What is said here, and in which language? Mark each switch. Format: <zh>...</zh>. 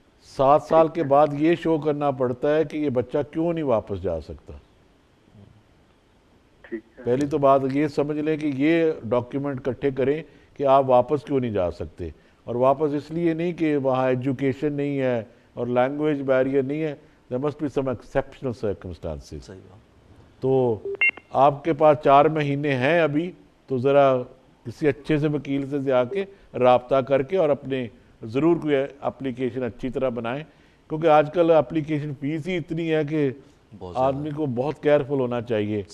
<hi>7 साल के बाद ये शो करना पड़ता है कि ये बच्चा क्यों नहीं वापस जा सकता। ठीक है। पहली तो बात ये समझ लें कि ये डॉक्यूमेंट इकट्ठे करें कि आप वापस क्यों नहीं जा सकते, और वापस इसलिए नहीं कि वहाँ एजुकेशन नहीं है और लैंग्वेज बैरियर नहीं है,</hi> <en>there must be some exceptional circumstances.</en> <hi>सही बात। तो आपके पास 4 महीने हैं अभी, तो ज़रा किसी अच्छे से वकील से जाके राब्ता करके और अपने ज़रूर कोई एप्लीकेशन अच्छी तरह बनाएं, क्योंकि आजकल एप्लीकेशन फ़ीस ही इतनी है कि आदमी को बहुत केयरफुल होना चाहिए।</hi>